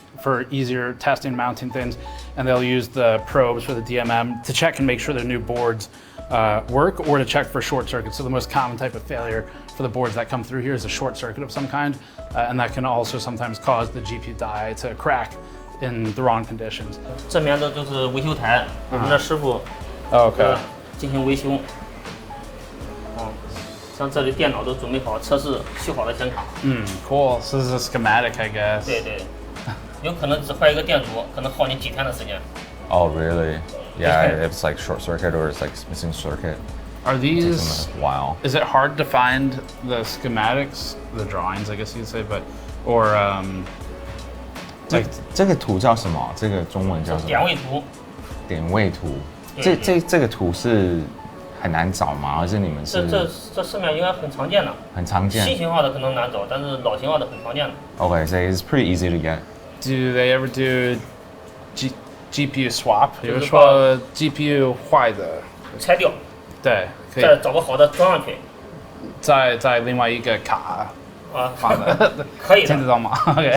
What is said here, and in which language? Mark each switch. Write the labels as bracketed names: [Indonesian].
[English] for easier testing, mounting things, and they'll use the probes for the DMM to check and make sure their new boards work, or to check for short circuits. So the most common type of failure for the boards that come through here is a short circuit of some kind, and that can also sometimes cause the GPU die to crack in the wrong conditions. [Chinese] 这边的就是维修台，我们的师傅 [English] Okay. [Chinese] 进行维修。像这里电脑都准备好，测试修好的显卡。 [English] Cool. So this is a schematic, I guess. [Chinese] 对对，有可能只坏一个电阻，可能耗你几天的时间。 [English] Oh, really? Yeah, if it's like short circuit or it's like missing circuit. Are these? Wow. Is it hard to find the schematics, the drawings, I guess you'd say, but or like [Chinese] 这个图叫什么？这个中文叫什么？点位图。点位图。对这个图是很难找吗？还是你们是？这市面应该很常见的。很常见。新型号的可能难找，但是老型号的很常见的。 [English] Okay, so it's pretty easy to get. Do they ever do GPU swap? [Chinese] 比如说 GPU 坏的，拆掉。对，可以再找个好的装上去。在另外一个卡放的，可以的。听得到吗 ？ [English] Okay.